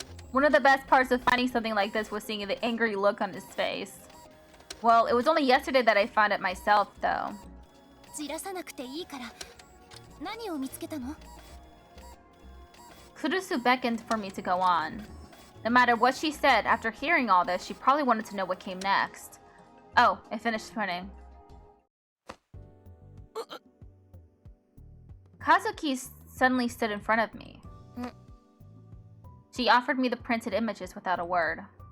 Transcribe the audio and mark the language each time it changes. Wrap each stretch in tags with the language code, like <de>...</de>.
<en>One of the best parts of finding something like this was seeing the angry look on his face. Well, it was only yesterday that I found it myself, though.</en> <ja>じらさなくていいから何を見つけたの</ja> <en>Kurusu beckoned for me to go on. No matter what she said, after hearing all this, she probably wanted to know what came next. Oh, I finished printing. Kazuki suddenly stood in front of me. She offered me the printed images without a word.</en>